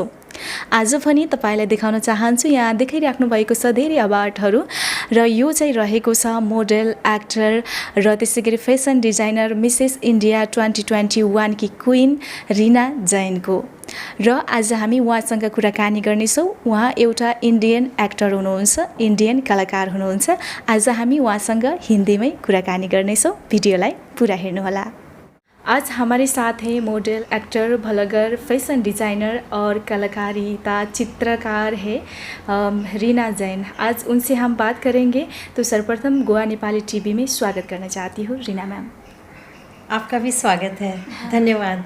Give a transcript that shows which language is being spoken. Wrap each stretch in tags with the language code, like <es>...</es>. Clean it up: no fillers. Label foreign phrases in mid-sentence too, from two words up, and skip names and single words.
<ne>आज पनि तपाईलाई देखाउन चाहन्छु, यहाँ देखिराख्नु भएको छ धेरै अवार्डहरू, र यो चाहिँ रहेको छ</ne> <en>model, actor</en> <ne>र त्यसै गरी</ne> <en>fashion designer</en> <ne>मिसेस इन्डिया 2021 की क्विन रिना जैनको। र आज हामी उहाँसँग कुराकानी गर्नेछौँ। उहाँ एउटा</ne> <en>Indian actor</en> <ne>हुनुहुन्छ, इन्डियन कलाकार हुनुहुन्छ। आज हामी उहाँसँग हिन्दीमै कुराकानी गर्नेछौँ, भिडियोलाई पुरा हेर्नुहोला।</ne> <hi>आज हमारे साथ हैं</hi> <en>model, actor, blogger, fashion designer</en> <hi>और कलाकारिता चित्रकार है रीना जैन। आज उनसे हम बात करेंगे। तो सर्वप्रथम गोवा नेपाली टीवी में स्वागत करना चाहती हूँ रीना मैम। आपका भी स्वागत है, धन्यवाद।</hi>